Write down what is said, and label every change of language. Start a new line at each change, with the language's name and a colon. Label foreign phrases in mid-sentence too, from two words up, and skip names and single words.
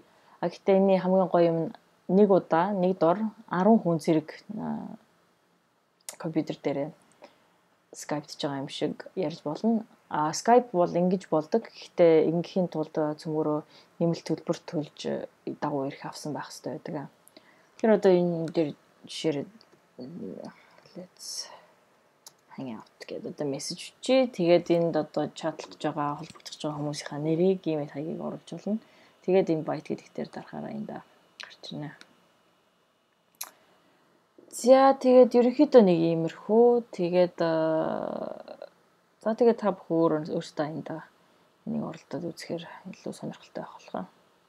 Mongolian: Гэхдээ энэ хамгийн гоё юм нь нэг удаа нэг дор 10 хүн зэрэг компьютер дээр Skype хийж байгаа юм шиг ярьж болно. Skype бол ингэж болдог. Гэхдээ ингэхийн тулд цөмөрөө нэмэлт төлбөр төлж дагуу ирэх авсан байх хэрэгтэй байдаг. Тэгэхээр одоо энэ дээр жишээр
English: let's hang out
Mongolian: гэдэг одоо мессеж чи тэгээд энд одоо чатлах гэж байгаа холбогдох гэж байгаа хүмүүсийнхаа нэрийг, email хаягийг оруулж болно. Тэгээд invite гэдэг дээр дарахаараа энэ гарч ирнэ. За тэгээд ерөнхийдөө нэг иймэрхүү тэгээд та бүхэн өөрсдөө энийг оролдоод үзэхээр илүү сонирхолтой байх болох.